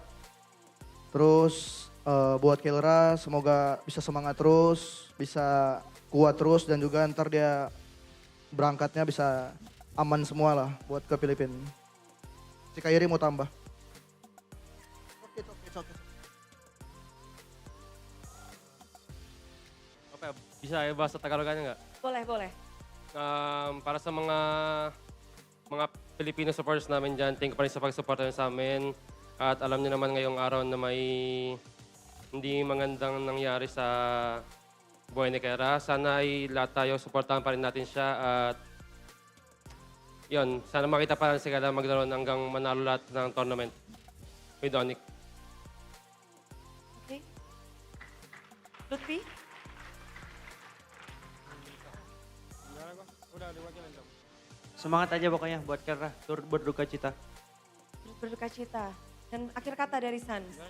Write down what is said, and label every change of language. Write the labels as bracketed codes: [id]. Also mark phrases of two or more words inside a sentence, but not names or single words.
[id] Terus buat Kelra semoga bisa semangat terus, bisa kuat terus dan juga ntar dia berangkatnya bisa aman semua lah buat ke Filipina. Si Kairi mau tambah. Apa ya, bisa ya bahasa Tagalogannya nggak? Boleh, boleh. [tl] Para sa mga Filipino supporters namin dyan, [en] thank you [tl] pa rin sa pag-support nyo sa amin. At alam niyo naman ngayong araw na may hindi magandang nangyari sa buhay ni Kera. Sana ay lahat tayo supportahan pa rin natin siya. At yun, sana makita pa rin si Kera maglaro hanggang manalo lahat ng tournament with Onyx. [id] Oke. Lutfi? Semangat aja pokoknya buat Kelra, turut berduka cita. Berduka cita. Dan akhir kata dari San.